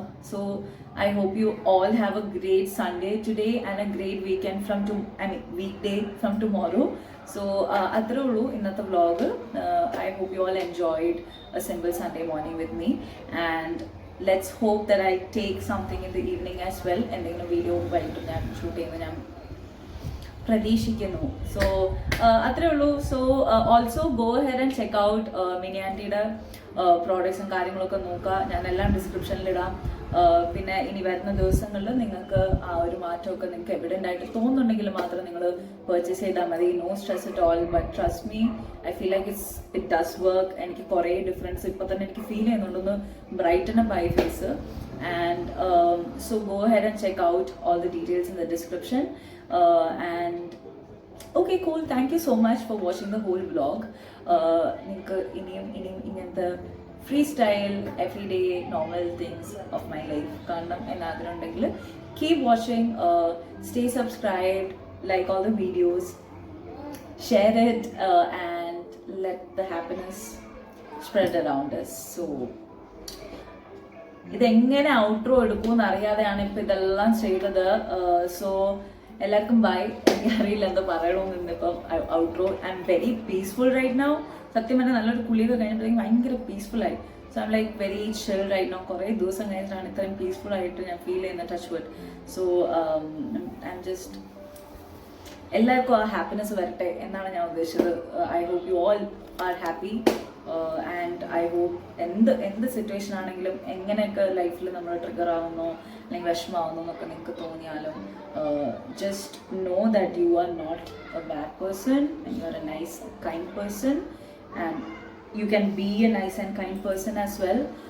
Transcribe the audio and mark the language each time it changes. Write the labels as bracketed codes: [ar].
[en] So I hope you all have a great Sunday today and a great weekend weekday from tomorrow. [ml] So അത്രേ ഉള്ളൂ ഇന്നത്തെ vlog. [en] I hope you all enjoyed a simple Sunday morning with me, and let's hope that I take something in the evening as well. [ml] എന്തെങ്കിലും video വൈകിട്ട് ഞാൻ shoot ചെയ്യുന്നത് ഞാൻ പ്രതീക്ഷിക്കുന്നു. [en] so [ml] അത്രേ ഉള്ളൂ. [en] so also go here and check out [ml] mini ആൻറ്റിയുടെ പ്രോഡക്ട്സും കാര്യങ്ങളൊക്കെ നോക്കുക. ഞാൻ എല്ലാം ഡിസ്ക്രിപ്ഷനിലിടാം. പിന്നെ ഇനി വരുന്ന ദിവസങ്ങളിൽ നിങ്ങൾക്ക് ആ ഒരു മാറ്റമൊക്കെ നിങ്ങൾക്ക് എവിഡൻ്റ് ആയിട്ട് തോന്നുന്നുണ്ടെങ്കിൽ മാത്രം നിങ്ങൾ പർച്ചേസ് ചെയ്താൽ മതി. [en] No stress at all, but trust me, I feel like it does work. [ml] എനിക്ക് കുറേ ഡിഫറൻസ് ഇപ്പോൾ തന്നെ എനിക്ക് ഫീൽ ചെയ്യുന്നുണ്ടെന്ന് [en] Brighten up eye face. And so go here and check out all the details in the description. And okay, cool, thank you so much for watching the whole vlog. [ml] നിങ്ങൾക്ക് ഇനിയും ഇങ്ങനത്തെ [en] free style everyday normal things of my life [ml] കാണണം എന്നാഗ്രഹം ഉണ്ടെങ്കിൽ [en] Keep watching, stay subscribed, like all the videos, share it, and let the happiness spread around us. [ml] So ഇതെങ്ങനെ outro എടുക്കുമെന്ന് അറിയാതെയാണ് ഇപ്പം ഇതെല്ലാം ചെയ്തത്. സോ എല്ലാവർക്കും ബൈ. എനിക്കറിയില്ല എന്താ പറയണമെന്ന് ഇന്നിപ്പം outro. [en] I'm very peaceful right now. [ml] സത്യം പറഞ്ഞാൽ നല്ലൊരു കുളിയൊക്കെ കഴിഞ്ഞപ്പോഴേക്കും ഭയങ്കര പീസ്ഫുൾ ആയി. [en] So I'm like very chill right now. [ml] കുറേ ദിവസം കഴിഞ്ഞിട്ടാണ് ഇത്രയും പീസ്ഫുൾ ആയിട്ട് ഞാൻ ഫീൽ ചെയ്യുന്ന touch wood. So I am just എല്ലാവർക്കും ആ ഹാപ്പിനെസ് വരട്ടെ എന്നാണ് ഞാൻ ഉദ്ദേശിച്ചത്. [en] I hope you all are happy, and I hope [ml] എന്ത് സിറ്റുവേഷൻ ആണെങ്കിലും എങ്ങനെയൊക്കെ ലൈഫിൽ നമ്മൾ ട്രിഗർ ആവുന്നോ അല്ലെങ്കിൽ വിഷമാവുന്നോ എന്നൊക്കെ നിങ്ങൾക്ക് തോന്നിയാലും [en] just know that you are not a bad person and you are a nice, kind person, and you can be a nice and kind person as well.